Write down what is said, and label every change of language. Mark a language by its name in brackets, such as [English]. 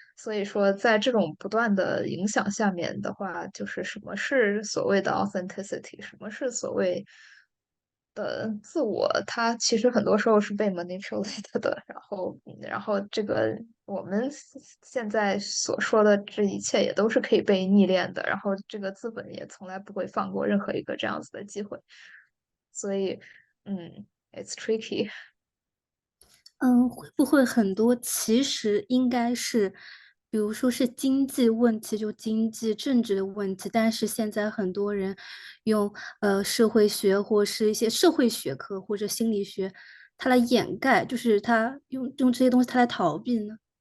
[Chinese] 所以说，在这种不断的影响下面的话，就是什么是所谓的 authenticity，什么是所谓的自我，它其实很多时候是被 manipulated 的。然后这个我们现在所说的这一切也都是可以被逆练的。然后这个资本也从来不会放过任何一个这样子的机会。所以， [English] it's tricky。 [Chinese] 会不会很多其实应该是，比如说是经济问题，就经济政治的问题，但是现在很多人用社会学或是一些社会学科或者心理学，它来掩盖，就是他用这些东西它来逃避呢？